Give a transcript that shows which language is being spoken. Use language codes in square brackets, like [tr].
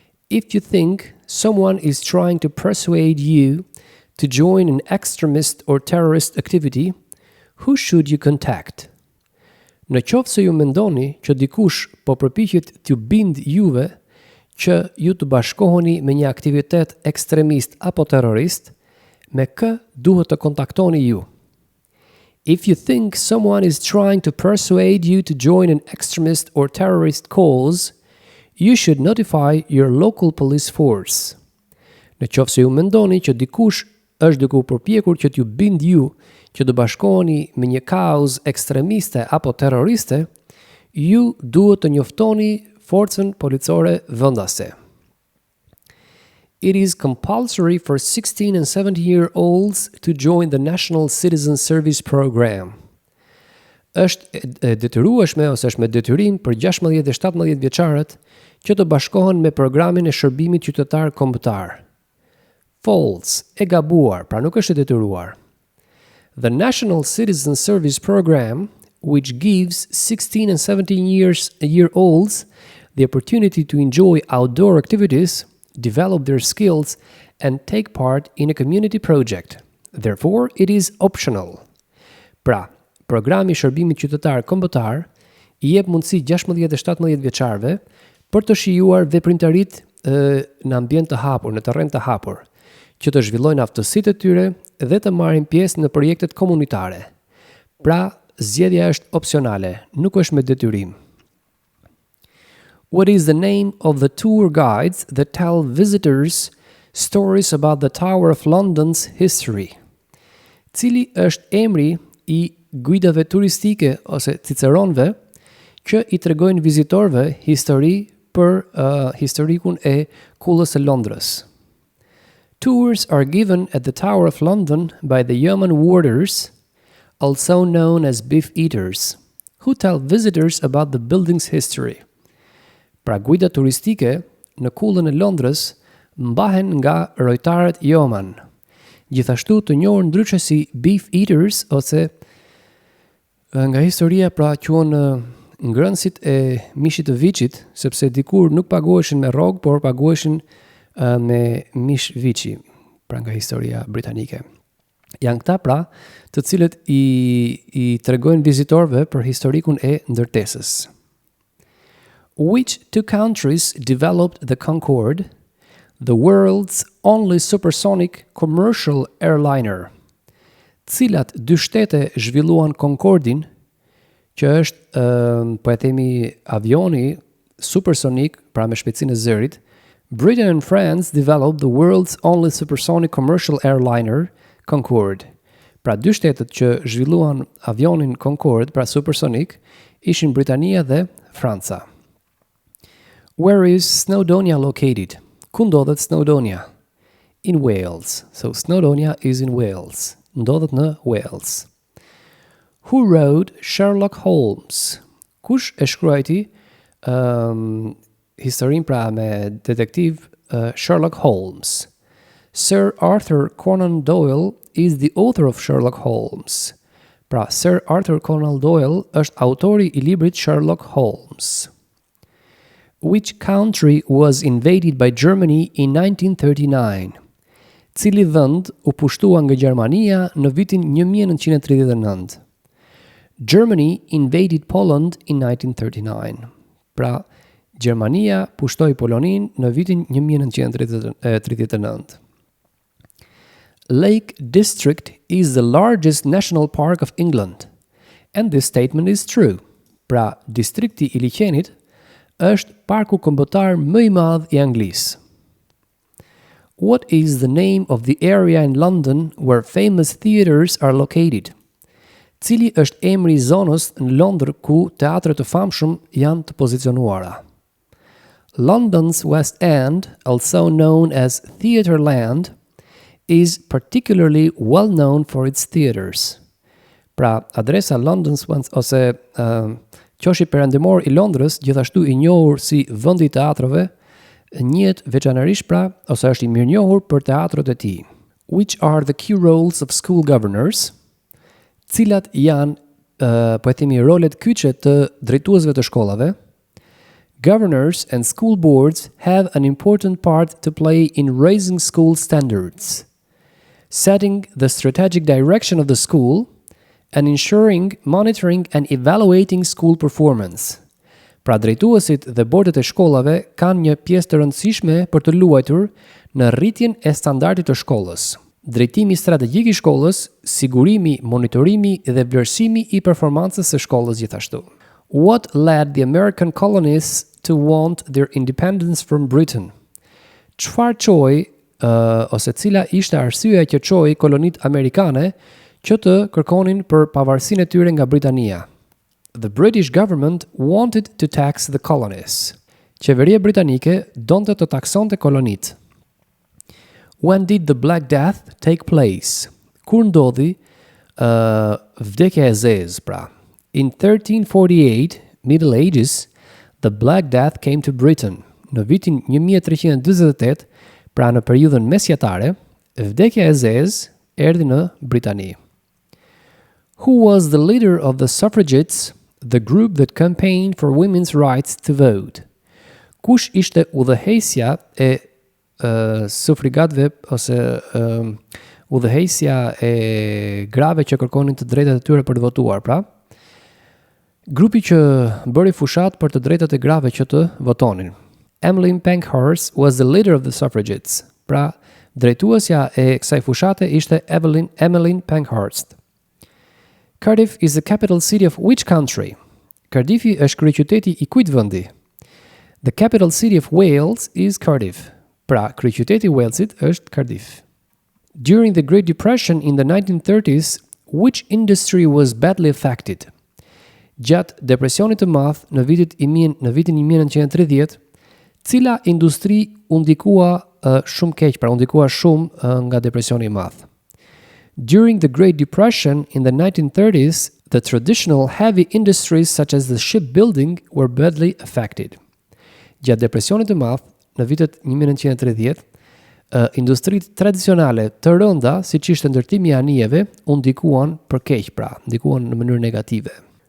[en] If you think someone is trying to persuade you to join an extremist or terrorist activity, who should you contact? [sq] Në qoftë se ju mendoni që dikush po përpiqet t'ju bindë juve që ju të bashkoheni me një aktivitet ekstremist apo terrorist, me kë duhet të kontaktoni ju? [en] If you think someone is trying to persuade you to join an extremist or terrorist cause, you should notify your local police force. [sq] Në qoftë se ju mendoni që dikush është duke u përpjekur që t'ju bind ju që të bashkoheni me një kauzë ekstremiste apo terroriste, ju duhet të njoftoni forcën policore vendase. [en] It is compulsory for 16 and 17-year-olds to join the National Citizen Service Program. [sq] Është detyrueshme ose është me detyrim për 16 dhe 17 vjeçarët që të bashkohen me programin e shërbimit qytetar kombëtar. [en] False, [sq] e gabuar, pra nuk është e detyruar. [en] The National Citizen Service Program, which gives 16 and 17-year-olds the opportunity to enjoy outdoor activities, develop their skills, and take part in a community project. Therefore, it is optional. Pra, [sq] Programi i shërbimit qytetar kombëtar i jep mundësi 16 e 17 vjeçarëve për të shijuar veprimtaritë në ambient të hapur, në terren të hapur, që të zhvillojnë aftësitë e tyre dhe të marrin pjesë në projektet komunitare. Pra, zgjedhja është opsionale, nuk është me detyrim. [en] What is the name of the tour guides that tell visitors stories about the Tower of London's history? [sq] Cili është emri i guidave turistike ose ciceronëve që i tregojnë vizitorëve histori për historikun e kullës së Londrës? [en] Tours are given at the Tower of London by the yeoman warders, also known as beef eaters, who tell visitors about the building's history. [sq] Pra guida turistike në kullën e Londrës mbahen nga rojtarët yeoman, gjithashtu të njohur ndryshe si beef eaters ose nga historia pra quhen ngrënësit e mishit të viçit, sepse dikur nuk paguheshin me rrogë, por paguheshin me mish viçi, pra nga historia britanike. Janë këta pra të cilët i tregojnë vizitorëve për historikun e ndërtesës. [en] Which two countries developed the Concorde, the world's only supersonic commercial airliner? [sq] Cilat dy shtete zhvilluan Concordin, që është, po e themi, avioni supersonik, pra me shpejtësinë e zërit? [en] Britain and France developed the world's only supersonic commercial airliner, Concorde. [sq] Pra dy shtetet që zhvilluan avionin Concorde, pra supersonik, ishin Britania dhe Franca. [en] Where is Snowdonia located? [sq] Ku ndodhet Snowdonia? [en] In Wales. So Snowdonia is in Wales. [sq] Ndodhet në Wales. [en] Who wrote Sherlock Holmes? [sq] Kush e shkruajti historinë pra me detektiv Sherlock Holmes? [en] Sir Arthur Conan Doyle is the author of Sherlock Holmes. [sq] Pra, Sir Arthur Conan Doyle është autori i librit Sherlock Holmes. [en] Which country was invaded by Germany in 1939? [sq] Cili vend u pushtua nga Gjermania në vitin 1939? [en] Germany invaded Poland in 1939. [sq] Pra, Gjermania pushtoi Polonin në vitin 1939. [en] Lake District is the largest national park of England, and this statement is true. [sq] Pra, distrikti i liqenit është parku kombëtar më i madh i Anglisë. [en] What is the name of the area in London where famous theaters are located? [sq] Cili është emri i zonës në Londër ku teatret të famshëm janë të pozicionuara? [en] London's West End, also known as Theatreland, is particularly well known for its theaters. [sq] Pra, adresa London's West ose qoshi perëndimor i Londrës, gjithashtu i njohur si vendi i teatrave, njihet veçanërisht pra ose është i mirënjohur për teatrët e tij. [en] Which are the key roles of school governors? [sq] Cilat janë po e themi rolet kyçe të drejtuesve të shkollave? [en] Governors and school boards have an important part to play in raising school standards, setting the strategic direction of the school, and ensuring, monitoring and evaluating school performance. [sq] Pra drejtuesit dhe bordet e shkollave kanë një pjesë të rëndësishme për të luajtur në rritjen e standardit të shkollës. Drejtimi strategjik i shkollës, sigurimi, monitorimi dhe vlerësimi i performancës së shkollës gjithashtu. [en] What led the American colonists to want their independence from Britain? [sq] Çfarë çoi ose cila ishte arsyeja që çoi kolonitë amerikane që të kërkonin për pavarësinë e tyre nga Britania? [en] The British government wanted to tax the colonies. [sq] Qeveria britanike donte të taksonte kolonitë. [en] When did the Black Death take place? [sq] Kur ndodhi vdekja e zezë, pra? [en] In 1348, Middle Ages, the Black Death came to Britain. [sq] Në vitin 1348, pra në periudhën mesjetare, vdekja e zezë erdhi në Britani. [en] Who was the leader of the suffragettes, the group that campaigned for women's rights to vote? [sq] Kush ishte udhëheqësja e sufragatëve ose udhëheqësja e grave që kërkonin të drejtat e tyre për të votuar, pra. Grupi që bëri fushat për të drejtat e grave që të votonin. [en] Emmeline Pankhurst was the leader of the suffragettes. [sq] Pra, drejtuesja e kësaj fushate ishte Emmeline Pankhurst. [en] Cardiff is the capital city of which country? [sq] Cardiffi është kryeqyteti i kujt vendi? [en] The capital city of Wales is Cardiff. [sq] Pra, kryeqyteti i Walesit është Cardiff. [en] During the Great Depression in the 1930s, which industry was badly affected? [sq] Gjatë depresionit të madh në vitin 1930, cila industri u ndikua shumë keq, pra u ndikua shumë nga depresioni i madh. [en] During the Great Depression in the 1930s, the traditional heavy industries such as the shipbuilding were badly affected. [sq] Gjatë depresionit të madh në vitet 1930, industritë tradicionale të rënda, siç ishte ndërtimi i anijeve, u ndikuan për keq, pra ndikuan në mënyrë negative.